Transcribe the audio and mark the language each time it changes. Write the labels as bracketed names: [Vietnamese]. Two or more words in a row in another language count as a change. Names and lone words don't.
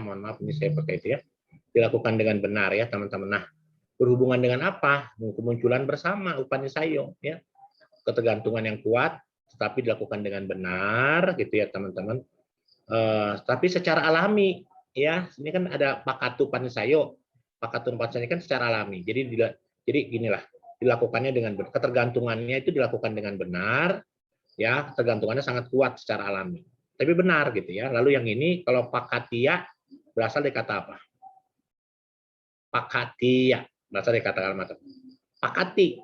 [Indonesian] Mohon maaf ini saya pakai itu ya. Dilakukan dengan benar ya teman-teman. Nah, berhubungan dengan apa? Kemunculan bersama upanisayo ya. Ketergantungan yang kuat, tetapi dilakukan dengan benar, gitu ya teman-teman. Tapi secara alami ya. Ini kan ada [Pali] pakatu panisayo. Pakatu panisayo [Indonesian] kan secara alami. Jadi ginilah, dilakukannya dengan benar. Ketergantungannya itu dilakukan dengan benar. Ya, ketergantungannya sangat kuat secara alami. Tapi benar gitu ya. Lalu yang ini kalau pakatia berasal dari kata apa? Pakatia berasal dari kata kalimat pakati.